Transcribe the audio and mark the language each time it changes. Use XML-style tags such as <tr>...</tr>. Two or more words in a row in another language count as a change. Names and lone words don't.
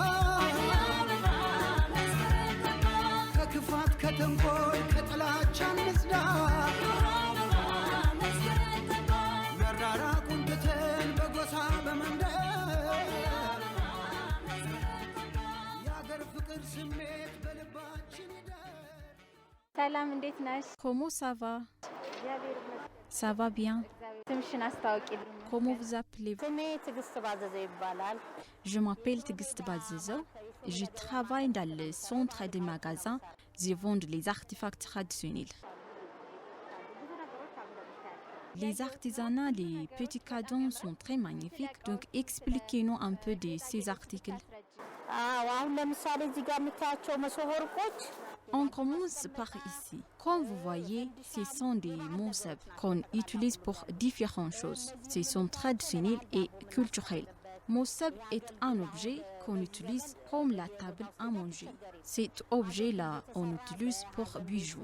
<am>ከክፋት ከተንኮል ከጥላቻን ንጽዳ መራራቁን ትተን በጎሳ በመንደር የአገር ፍቅር ስሜት በልባችን ይደር። ሰላም እንዴት ነሽ?</am> <fr>Comment ça va? Ça va bien.</fr> <am>ስምሽን አስታውቂልኝ።</am> <fr>Comment vous appelez-vous?</fr> <am>ስሜ ትዕግስት ባዘዘው ይባላል።</am> <fr>Je m'appelle Tigist Bazizo. Je travaille dans le centre des magasins. Je vends les artefacts traditionnels. Les artisanats, les petits cadeaux sont très magnifiques. Donc, expliquez-nous un peu de ces articles.</fr> <am>አሁን ለምሳሌ እዚህ ጋር የምታያቸው መሶበ ወርቆች</am> <fr>On commence par ici. Comme vous voyez, ce sont des mosab qu'on utilise pour différentes choses. Ce sont traditionnels et culturels. Mossab est un objet qu'on utilise comme la table à manger. Cet objet-là, on utilise pour bijoux.</fr>